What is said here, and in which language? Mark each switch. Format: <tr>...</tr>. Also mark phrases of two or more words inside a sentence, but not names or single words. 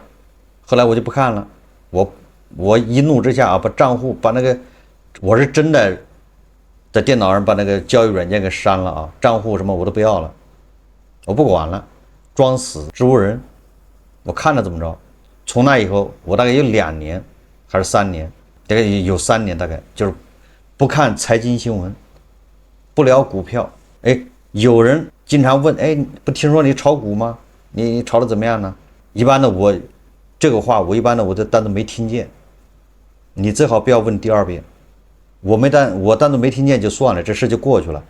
<zh>後來我就不看了，我一怒之下啊，把賬戶把那個我是真的在電腦上把那個交易軟件給刪了啊，賬戶什麼我都不要了。我不管了，裝死植物人，我看着怎麼着。從那以後，我大概有2年還是3年，大概有3年，大概就是不看財經新聞，不聊股票。哎，有人經常問，哎，不聽說你炒股嗎？你炒的怎麼樣呢？一般的我這個話，我一般的我就當作沒聽見。你最好不要問第二遍。我當作沒聽見就算了，這事就過去了。</zh>